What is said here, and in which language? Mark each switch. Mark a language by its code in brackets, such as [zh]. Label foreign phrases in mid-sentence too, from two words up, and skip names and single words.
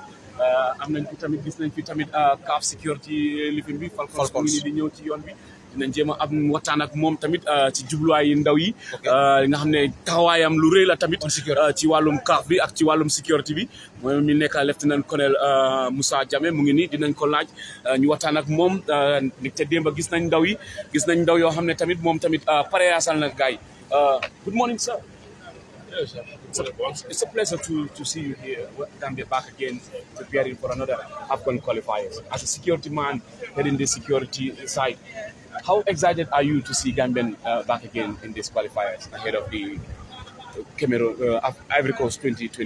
[wo] am nañ fi tamit gis nañ fi tamit CAF security lifin bi Falcons mu ngi di ñëw ci yoon bi dinañ jéem a am waxtaan ak moom tamit ci jubluwaay ndaw yi nga xam ne taxawaayam lu rëy la tamit ci wàllum CAF bi ak ci wàllum sécurité bi mooy mi nekk [fr] lieutenant colonel [wo] Moussa Diame mu ngi nii dinañ ko laaj ñu waxtaan ak moom te démba gis nañ ndaw yi gis nañ ndaw yoo xam ne tamit moom tamit pareyaasal na gars yi [en] good morning sir. Yes, sir. It's a pleasure to see you here. Gambia back again, preparing for another AFCON qualifiers. As a security man heading the security side, how excited are you to see Gambian back again in these qualifiers ahead of the Cameroon Ivory Coast 2020?